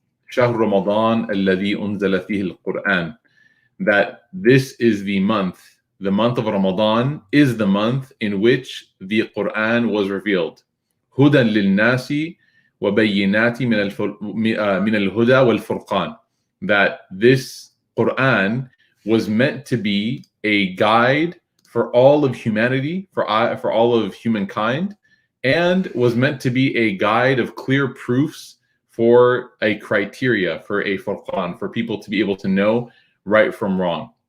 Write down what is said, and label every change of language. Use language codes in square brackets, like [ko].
[ar] شهر رمضان الذي أنزل فيه القرآن. [en] That this is the month of Ramadan is the month in which the Quran was revealed. [ar] هدى للناس وبينات من الهدى والفرقان. [en] That this Quran was meant to be a guide for all of humanity, for all of humankind, and was meant to be a guide of clear proofs for a criteria, for a furqan, for people to be able to know right from wrong.